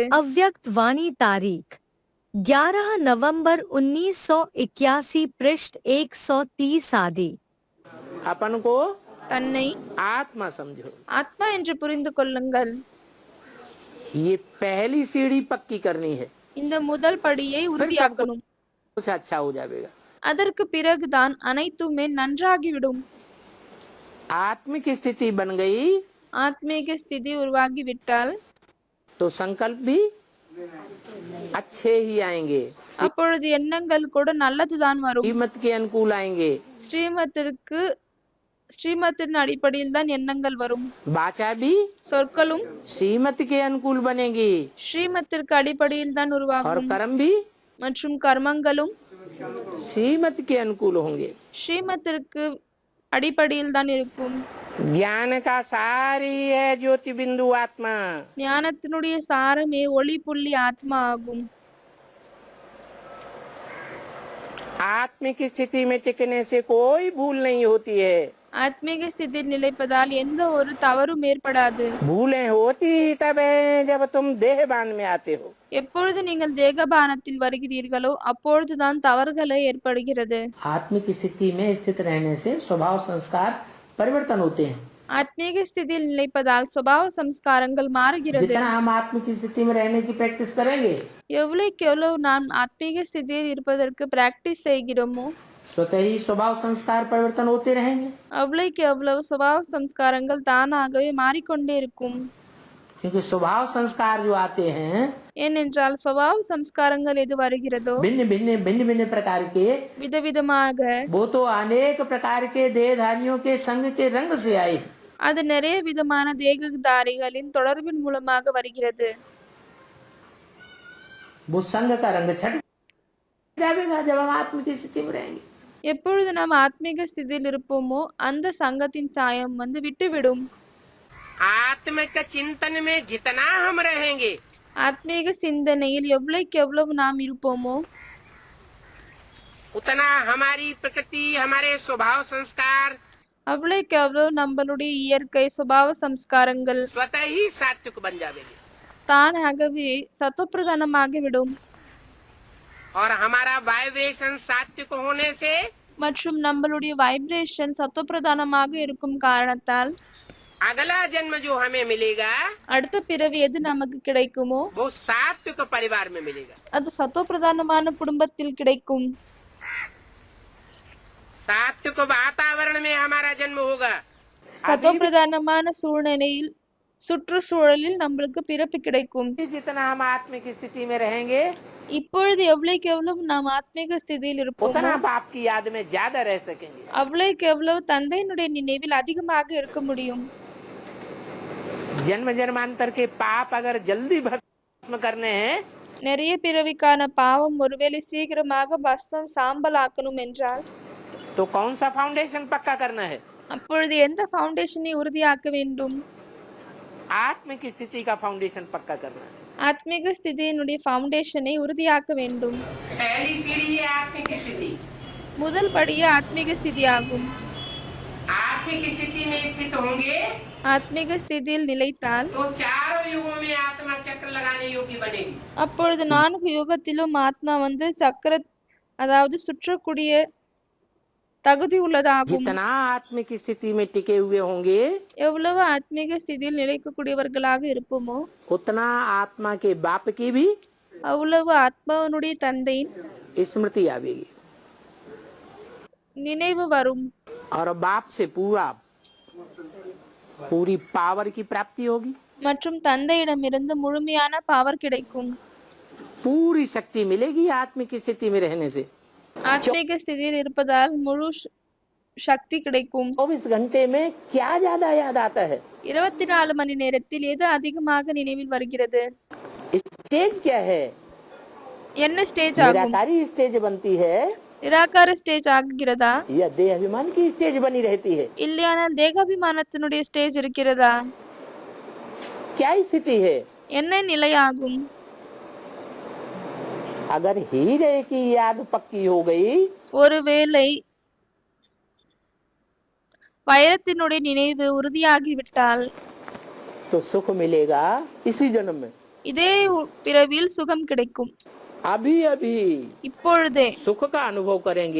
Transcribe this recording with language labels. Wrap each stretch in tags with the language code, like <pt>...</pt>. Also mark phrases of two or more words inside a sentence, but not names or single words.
<hi>अव्यक्त वाणी तारीख 11 नवंबर 1981 पृष्ठ 130 आदि। अपन को</hi> <ta>தன்னை</ta> <hi>आत्मा समझो।</hi> <ta>ஆத்மா என்று புரிந்து கொள்ளுங்கள்.</ta> <hi>ये पहली सीढ़ी पक्की करनी है,</hi> <ta>இந்த முதல் படியை உறுதியாக்கணும்.</ta> <hi>कुछ अच्छा हो जाएगा।</hi> <ta>அதற்கு பிறகுதான் அனைத்துமே நன்றாகிவிடும்.</ta> <hi>आत्मिक स्थिति बन गई</hi> <ta>ஆத்மீக ஸ்திதி உருவாகிவிட்டால்</ta> <hi>तो संकल्प भी अच्छे ही आएंगे,</hi> <ta>அப்பொழுது எண்ணங்கள் கூட நல்லதுதான் வரும்.</ta> <hi>श्रीमत के अनुकूल आएंगे,</hi> <ta>ஸ்ரீமத்தின் அடிப்படையில் தான் எண்ணங்கள் வரும்.</ta> <hi>वाचा भी</hi> <ta>சொற்களும்</ta> <hi>श्रीमत के अनुकूल बनेगी</hi> <ta>ஸ்ரீமத்திற்கு அடிப்படையில் தான்</ta> <hi>और</hi> <ta>உருவாகும்.</ta> <hi>कर्म भी</hi> <ta>மற்றும் கர்மங்களும்</ta> <hi>श्रीमत के अनुकूल होंगे।</hi> <ta>ஸ்ரீமத்திற்கு அடிப்படையில் தான் இருக்கும்.</ta> <hi>ज्ञान का सार ही है ज्योति बिंदु आत्मा।</hi> <ta>ஞானத்தினுடைய சாரமே ஒளி புள்ளி ஆத்மா ஆகும்.</ta> <hi>आत्मिक स्थिति में टिकने से कोई भूल नहीं होती है।</hi> <ta>ஆத்மீக ஸ்திதியில் நிலைப்பதால் எந்த ஒரு தவறும் ஏற்படாது.</ta> <hi>भूलें होती ही तब है जब तुम देहबान में आते हो।</hi> <ta>எப்பொழுது நீங்கள் தேகபானத்தில் வருகிறீர்களோ அப்பொழுதுதான் தவறுகளே ஏற்படுகிறது.</ta> <hi>आत्मिक स्थिति में स्थित रहने से स्वभाव संस्कार परिवर्तन होते हैं।</hi> <ta>ஆத்மீக ஸ்திதியில் நிலைப்பதால் சுபாவ சம்ஸ்காரங்கள் மாறுகிறது.</ta> <hi>जितना हम आत्मिक स्थिति में रहने की प्रैक्टिस करेंगे</hi> <ta>எவ்வளவுக்கு எவ்வளவு நாம் ஆத்மீக ஸ்திதியில் இருப்பதற்கு பிராக்டிஸ் செய்கிறோமோ</ta> <hi>स्वतः ही स्वभाव संस्कार परिवर्तन होते रहेंगे।</hi> <ta>அவ்வளவுக்கு எவ்வளவு சுபாவ சம்ஸ்காரங்கள் தானாகவே மாறிக்கொண்டே இருக்கும்.</ta> <hi>क्योंकि स्वभाव संस्कार जो आते हैं</hi> <ta>ஏனென்றால் சுபாவ சம்ஸ்காரங்கள் எது வருகிறதோ</ta> <hi>भिन्न भिन्न भिन्न भिन्न प्रकार के,</hi> <ta>விதவிதமாக</ta> <hi>वो तो अनेक प्रकार के देहधारियों के संग के रंग से आए।</hi> <ta>அது நிறைய விதமான தேகதாரிகளின் தொடர்பின் மூலமாக வருகிறது.</ta> <hi>वो संग का रंग छट जाएगा जब हम आत्मिक स्थिति में रहेंगे।</hi> <ta>எப்பொழுது நாம் ஆத்மீக ஸ்திதியில் இருப்போமோ அந்த சங்கத்தின் சாயம் விட்டுவிடும்.</ta> <hi>आत्मिक चिंतन में जितना हम रहेंगे</hi> <ta>ஆத்மீக சிந்தனையில் எவ்வளவுக்கு எவ்வளவு நாம் இருப்போமோ</ta> <hi>उतना हमारी प्रकृति, हमारे स्वभाव संस्कार</hi> <ta>அவ்வளவுக்கு எவ்வளவு நம்மளுடைய இயற்கை சுபாவ சம்ஸ்காரங்கள்</ta> <hi>स्वतः ही सात्विक बन जाएंगे</hi> <ta>தானாகவே சத்துவப்பிரதானமாகிவிடும்.</ta> <hi>और हमारा वाइब्रेशन सात्विक होने से</hi> <ta>மற்றும் நம்மளுடைய வைப்ரேஷன் சத்துவப்பிரதானமாக இருக்கும் காரணத்தால்</ta> <hi>अगला जन्म जो हमें मिलेगा</hi> <ta>அடுத்த பிறவி எது நமக்கு கிடைக்குமோ</ta> <hi>वो सात्विक परिवार में मिलेगा।</hi> <ta>அது சத்துவப்பிரதானமான குடும்பத்தில் கிடைக்கும்.</ta> <hi>सात्विक वातावरण में हमारा जन्म होगा।</hi> <ta>சத்துவப்பிரதானமான சூழ்நிலையில் சுற்றுச்சூழலில் நம்மளுக்கு பிறப்பு கிடைக்கும்.</ta> <hi>जितना हम आत्मिक स्थिति में रहेंगे</hi> <ta>இப்பொழுது எவ்வளவுக்கு எவ்வளவு நாம் ஆத்மீக ஸ்திதியில் இருப்போமோ</ta> <hi>उतना बाप की याद में ज्यादा रह सकेंगे।</hi> <ta>அவ்வளவுக்கு எவ்வளவு தந்தையினுடைய நினைவில் அதிகமாக இருக்க முடியும்.</ta> <hi>जन्म जन्मांतर के पाप अगर जल्दी भस्म करने हैं</hi> <ta>நிறைய பிறவிக்கான பாவம் ஒருவேளை சீக்கிரமாக பஸ்மம் சாம்பல் ஆக்கணும் என்றால்</ta> <hi>तो कौन सा फाउंडेशन पक्का करना है?</hi> <ta>அப்பொழுது எந்த ஃபவுண்டேஷனை உறுதியாக்க வேண்டும்?</ta> <hi>आत्मिक स्थिति का फाउंडेशन पक्का करना है।</hi> <ta>ஆத்மீக ஸ்திதியினுடைய ஃபவுண்டேஷனை உறுதியாக்க வேண்டும்.</ta> <hi>पहली सीढ़ी है आत्मिक स्थिति।</hi> <ta>முதல் படியே ஆத்மீக ஸ்திதி ஆகும்.</ta> <hi>आत्मिक स्थिति में स्थित होंगे</hi> <ta>ஆத்மீக ஸ்திதியில் நிலைத்தால்</ta> <hi>तो चारों युगों में आत्मा चक्र लगाने योग्य बनेगी।</hi> <ta>அப்பொழுது 4 யுகத்திலும் ஆத்மா சக்கர அதாவது சுற்றக்கூடிய தகுதி உள்ளதாகும்.</ta> <hi>जितना आत्मिक स्थिति में टिके हुए होंगे</hi> <ta>எவ்வளவு ஆத்மீக ஸ்திதியில் நிலைக்கக்கூடியவர்களாக இருப்போமோ</ta> <hi>उतना आत्मा के बाप की भी</hi> <ta>அவ்வளவு ஆத்மாவனுடைய தந்தையின்</ta> <hi>स्मृति आवेगी</hi> <ta>நினைவு வரும்.</ta> <hi>और बाप से पूरी पावर की प्राप्ति होगी,</hi> <ta>மற்றும் தந்தையிடமிருந்து முழுமையான பவர் கிடைக்கும்.</ta> <hi>पूरी शक्ति मिलेगी आत्मिक स्थिति में रहने से।</hi> <ta>ஆத்மீக ஸ்திதியில் இருப்பதால் முழு சக்தி கிடைக்கும்.</ta> <hi>24 घंटे में क्या ज्यादा याद आता है?</hi> <ta>24 மணி நேரத்தில் எது அதிகமாக நினைவில் வருகிறது?</ta> <hi>स्टेज क्या है?</hi> <ta>என்ன ஸ்டேஜ் ஆகும்?</ta> <hi>निराकारी स्टेज बनती है</hi> <ta>நிராகார ஸ்டேஜ் ஆகுகிறதா</ta> <hi>या देह अभिमान की स्टेज बनी रहती है?</hi> <ta>இல்லையானால் தேகாபிமானத்தினுடைய ஸ்டேஜ் இருக்கிறதா?</ta> <hi>क्या स्थिति है?</hi> <ta>என்ன நிலையாகும்?</ta> <hi>अगर हीरे की याद पक्की हो गई</hi> <ta>ஒருவேளை வைரத்தினுடைய நினைவு உறுதியாகிவிட்டால்</ta> <hi>तो सुख मिलेगा इसी जन्म में।</hi> <ta>இதே பிறவியில் சுகம் கிடைக்கும்.</ta> <hi>अभी अभी</hi> <ta>இப்பொழுதே</ta> <hi>सुख का अनुभव करेंगे</hi>